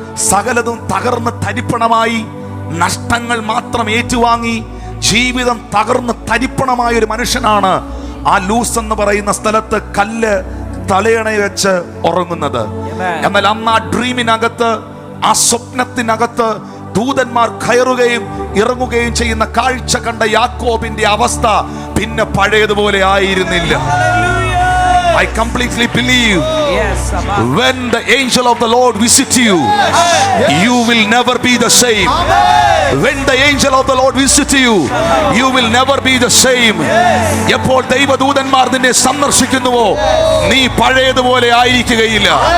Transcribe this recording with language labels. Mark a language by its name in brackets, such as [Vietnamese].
[Malayalam] സകലതും തകർന്ന് തരിപ്പണമായി, നഷ്ടങ്ങൾ മാത്രം ഏറ്റുവാങ്ങി ജീവിതം തകർന്ന് തരിപ്പണമായ ഒരു മനുഷ്യനാണ് ആ ലൂസ് എന്ന് പറയുന്ന സ്ഥലത്ത് കല്ല് തലയണ വെച്ച് ഉറങ്ങുന്നത്. എന്നാൽ അന്ന് ആ ഡ്രീമിനകത്ത്, ആ സ്വപ്നത്തിനകത്ത് ദൂതന്മാർ കയറുകയും ഇറങ്ങുകയും ചെയ്യുന്ന കാഴ്ച കണ്ട യാക്കോബിന്റെ അവസ്ഥ പിന്നെ പഴയതുപോലെ ആയിരുന്നില്ല. [English] I completely believe when the angel of the Lord visit you, you will never be the same. When the angel of the Lord visit you, you will never be the same. [Malayalam] എപ്പോൾ ദൈവദൂതന്മാർ നിന്നെ സന്ദർശിക്കുന്നുവോ നീ പഴയതുപോലെ ആയിരിക്കുകയില്ല.